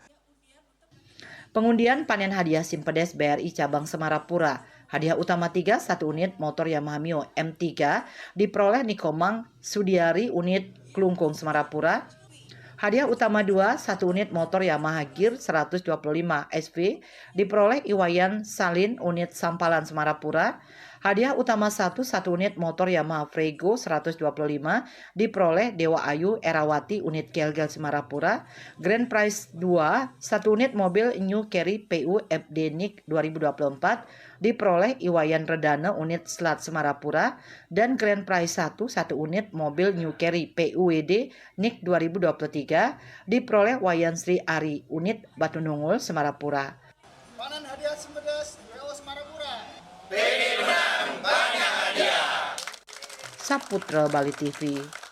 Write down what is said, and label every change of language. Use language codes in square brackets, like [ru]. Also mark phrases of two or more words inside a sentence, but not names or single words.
[id] Pengundian panen hadiah Simpedes BRI Cabang Semarapura. Hadiah utama 3, 1 unit motor Yamaha Mio M3 diperoleh Nikomang Sudiari unit Kelungkung Semarapura. Hadiah utama 2, 1 unit motor Yamaha Gear 125 SV diperoleh Iwayan Salin unit Sampalan Semarapura. Hadiah utama 1, 1 unit motor Yamaha Frego 125 diperoleh Dewa Ayu Erawati unit Gelgel Semarapura. [en] Grand Prize [id] 2, 1 unit mobil New Carry PU FD NIK 2024 diperoleh Iwayan Redana unit Selat Semarapura. Dan [en] Grand Prize [id] 1, 1 unit mobil New Carry PUWD NIK 2023 diperoleh Wayan Sri Ari unit Batu Nungul Semarapura. Panen hadiah Simpedes WO Semarapura. Saputra Bali TV.